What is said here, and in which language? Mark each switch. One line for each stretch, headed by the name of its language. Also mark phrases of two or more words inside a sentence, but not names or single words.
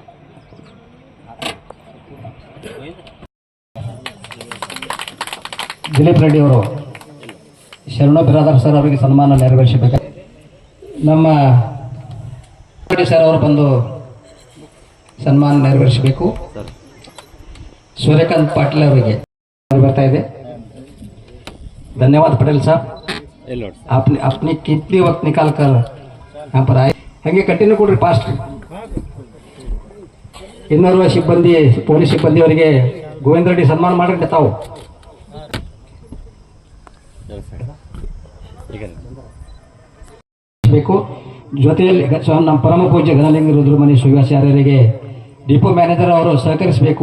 Kannada: ದಿಲೀಪ್ ರೆಡ್ಡಿ ಅವರು ಶರಣು ಬಿರಾದರ್ ಸರ್ ಅವರಿಗೆ ಸನ್ಮಾನ ನೆರವೇರಿಸಬೇಕು. ನಮ್ಮ ಸರ್ ಅವರು ಬಂದು ಸನ್ಮಾನ ನೆರವೇರಿಸಬೇಕು. ಸೂರ್ಯಕಾಂತ್ ಪಾಟೀಲ್ ಅವರಿಗೆ ಬರ್ತಾ ಇದೆ.
Hindi: धन्यवाद पटेल साहब, आपने अपनी कितनी वक्त निकाल कर यहाँ पर आए.
Kannada: ಹಾಗೆ ಕಂಟಿನ್ಯೂ ಕೊಡ್ರಿ ಫಾಸ್ಟ್. ಇನ್ನೋರ್ವ ಸಿಬ್ಬಂದಿ, ಪೊಲೀಸ್ ಸಿಬ್ಬಂದಿ ಅವರಿಗೆ ಗೋವಿಂದ ರೆಡ್ಡಿ ಸನ್ಮಾನ ಮಾಡ್ರಿ ತಾವು. ಬೇಕು ಜೊತೆಯಲ್ಲಿ ನಮ್ಮ ಪರಮ ಪೂಜ್ಯ ಘನಲಿಂಗ ರುದ್ರಮಣಿ ಶಿವಾಚಾರ್ಯರಿಗೆ
English: depot manager
Kannada: ಅವರು ಸಹಕರಿಸಬೇಕು.